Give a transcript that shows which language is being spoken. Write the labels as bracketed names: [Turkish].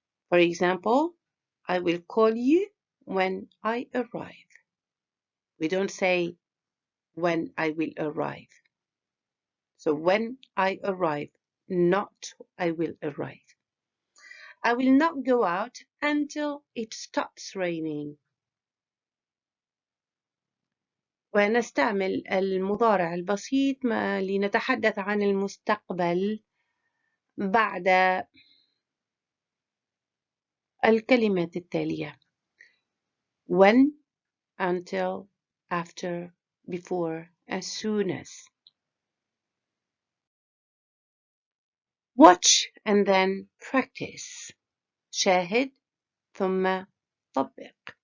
[English] For example, I will call you when I arrive. We don't say when I will arrive. So when I arrive, not I will arrive. I will not go out until it stops raining. [Arabic] ونستعمل المضارع البسيط لنتحدث عن المستقبل بعد الكلمات التالية: [English] when, until, after, before, as soon as. Watch and then practice. [Arabic] شاهد ثم طبق.